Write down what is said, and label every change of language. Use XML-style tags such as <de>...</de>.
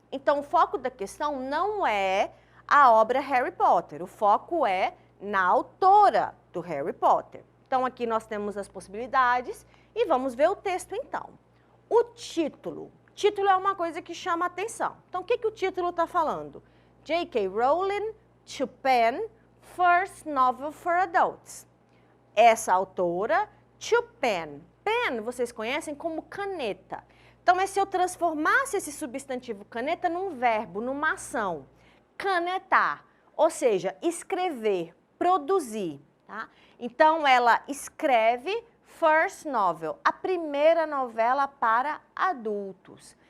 <pt>Então, o foco da questão não é a obra Harry Potter, o foco é na autora do Harry Potter. Então, aqui nós temos as possibilidades e vamos ver o texto, então. O título. Título é uma coisa que chama a atenção. Então, o que o título está falando?</pt> <en>J.K. Rowling to pen first novel for adults.</en> <pt>Essa autora, to pen. Pen, vocês conhecem como caneta. Então, é se eu transformasse esse substantivo caneta num verbo, numa ação. Canetar, ou seja, escrever, produzir. Tá? Então, ela escreve first novel, a primeira novela para adultos.</pt>